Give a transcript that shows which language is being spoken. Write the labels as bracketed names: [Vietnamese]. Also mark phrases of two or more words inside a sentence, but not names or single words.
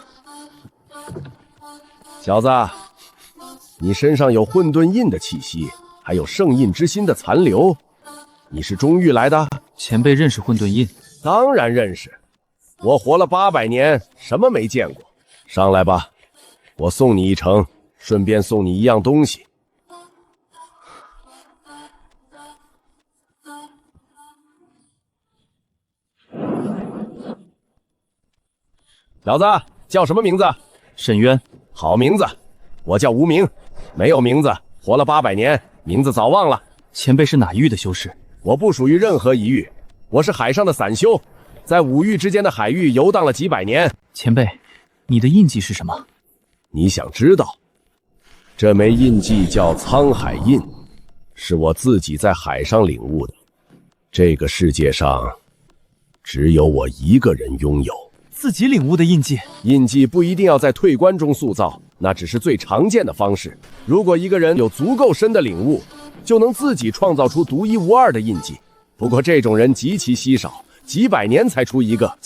[Chinese] 小子，你身上有混沌印的氣息，還有聖印之心的殘留。你是中域來的？前輩認識混沌印？當然認識，我活了800年，什麼沒見過。上來吧，我送你一程，順便送你一樣東西。小子叫什麼名字？沈淵。好名字。我叫無名，沒有名字，活了800年，名字早忘了。前輩是哪一域的修士？我不屬於任何一域，我是海上的散修，在5域之間的海域遊蕩了幾百年。前輩，你的印記是什麼？你想知道？這枚印記叫滄海印，是我自己在海上領悟的。這個世界上，只有我一個人擁有。自己領悟的印記？印記不一定要在退關中塑造，那只是最常見的方式。如果一個人有足夠深的領悟，就能自己創造出獨一無二的印記。不過這種人極其稀少，幾百年才出一個。